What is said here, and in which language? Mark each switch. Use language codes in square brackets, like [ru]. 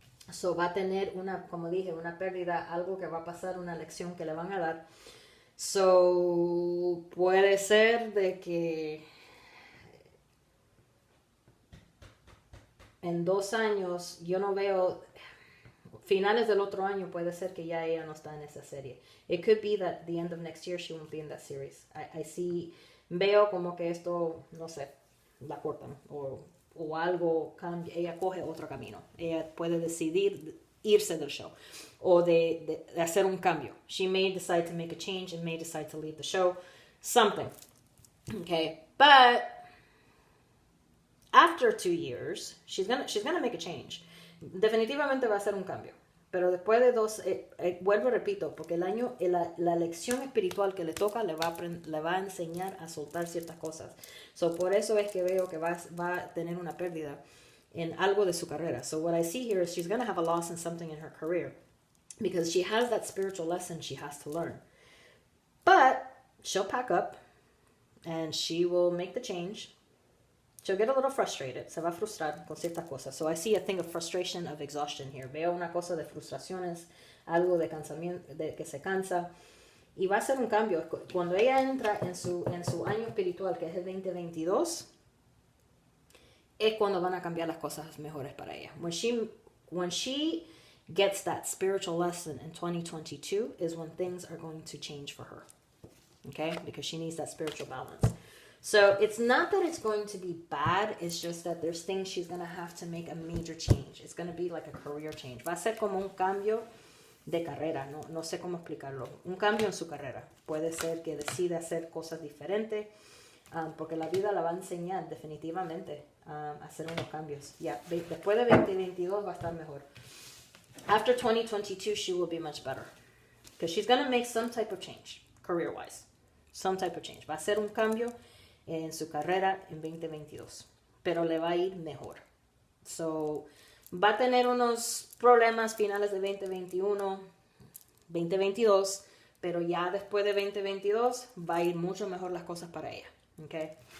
[es] So va a tener como dije, una pérdida, algo que va a pasar, una lección que le van a dar. So puede ser de que en 2 años, yo no veo, finales del otro año puede ser que ya ella no está en esa serie. [en] It could be that the end of next year she won't be in that series. I see, [es] veo como que esto, no sé, la cortan o algo cambia, ella coge otro camino. Ella puede decidir irse del show o de hacer un cambio. [en] She may decide to make a change and may decide to leave the show. Something. Okay, but after 2 years, she's gonna make a change. [es] Definitivamente va a hacer un cambio. Pero después de 2, vuelvo y repito, porque la lección espiritual que le toca le va a enseñar a soltar ciertas cosas. So, por eso es que veo que va a tener una pérdida en algo de su carrera. [en] So what I see here is she's going to have a loss in something in her career because she has that spiritual lesson she has to learn. But she'll pack up and she will make the change. She'll get a little frustrated. [es] Se va a frustrar con ciertas cosas. [en] So I see a thing of frustration, of exhaustion here. [es] Veo una cosa de frustraciones, algo de cansamiento, de que se cansa. Y va a ser un cambio. Cuando ella entra en su año espiritual, que es el 2022, es cuando van a cambiar las cosas mejores para ella. [en] When she gets that spiritual lesson in 2022 is when things are going to change for her. Okay? Because she needs that spiritual balance. So it's not that it's going to be bad, it's just that there's things she's going to have to make a major change. It's going to be like a career change. [es] Va a ser como un cambio de carrera, no sé cómo explicarlo. Un cambio en su carrera. Puede ser que decida hacer cosas diferentes, porque la vida la va a enseñar definitivamente a hacer unos cambios. Después de 2022 va a estar mejor. [en] After 2022, she will be much better. Because she's going to make some type of change, career-wise. Some type of change. [es] Va a hacer un cambio en su carrera en 2022. Pero le va a ir mejor. So, va a tener unos problemas finales de 2021, 2022, pero ya después de 2022 va a ir mucho mejor las cosas para ella. Okay?